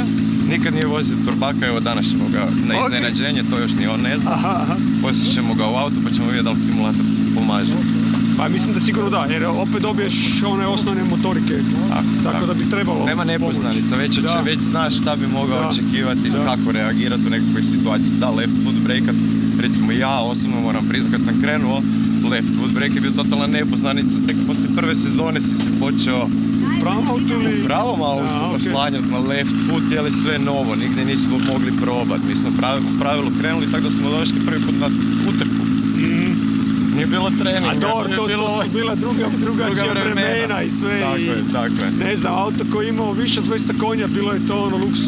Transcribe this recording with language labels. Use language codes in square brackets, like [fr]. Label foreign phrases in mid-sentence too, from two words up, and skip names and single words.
[hr] Nikad nije vozio turbaka, evo danas ćemo ga na iznenađenje, to još ni on ne zna. Poslije ćemo ga u auto pa ćemo vidjeti da li simulator pomaže. Pa mislim da sigurno da, jer opet dobiješ one osnovne motorike, tako da bi trebalo. Nema nepoznanica, već znaš šta bi mogao očekivati, kako reagirati u nekakvoj situaciji. Da, [en] left foot breakat, [hr] recimo ja osobno moram priznati kad sam krenuo, [en] left foot break [hr] je bio totalna nepoznanica, tek poslije prve sezone si počeo u pravom autu ili? U pravom autu oslanjati na [en] left foot, [hr] je li sve novo, nigdje nismo mogli probati. Mi smo u pravilu krenuli tako da smo došli prvi put na utrku. Nije bilo treninga. A dobro, to su bila drugačija vremena i sve. Tako je. Ne znam, auto koji imao više od 200 konja, bilo je to ono luksus.